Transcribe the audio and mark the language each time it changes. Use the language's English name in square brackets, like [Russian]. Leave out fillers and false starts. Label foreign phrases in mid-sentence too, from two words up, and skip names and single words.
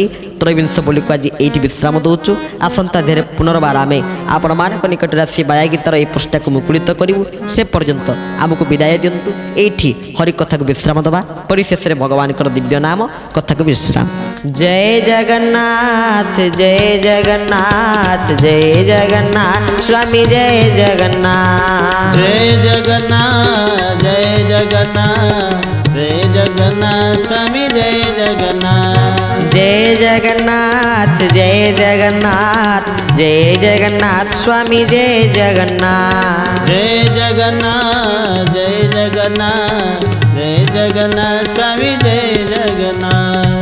[Odia] ତ୍ରୟୋବିଂଶ ବୋଲିକୁ ଆଜି ଏଇଠି ବିଶ୍ରାମ ଦେଉଛୁ। ଆସନ୍ତା ଦେହରେ ପୁନର୍ବାର ଆମେ ଆପଣମାନଙ୍କ ନିକଟରେ ଆସି ବାୟା ଗୀତାର ଏହି ପୃଷ୍ଠାକୁ ମୁକୁଳିତ କରିବୁ। ସେ ପର୍ଯ୍ୟନ୍ତ ଆମକୁ ବିଦାୟ ଦିଅନ୍ତୁ। ଏଇଠି ହରିକଥାକୁ ବିଶ୍ରାମ ଦେବା। ପରିଶେଷରେ ଭଗବାନଙ୍କର ଦିବ୍ୟ ନାମ କଥାକୁ ବିଶ୍ରାମ। ଜୟ ଜଗନ୍ନାଥ, ଜୟ ଜଗନ୍ନାଥ, ଜୟ ଜଗନ୍ନାଥ ସ୍ୱାମୀ, ଜୟ ଜଗନ୍ନାଥ। [Hindi] जय जगन्नाथ, जय जगन्नाथ, जय जगन्नाथ स्वामी, जय जगन्नाथ। जय जगन्नाथ, जय जगन्नाथ, जय जगन्नाथ स्वामी, जय जगन्नाथ। जय जगन्नाथ, जय जगन्नाथ, जय जगन्नाथ स्वामी, जय जगन्नाथ।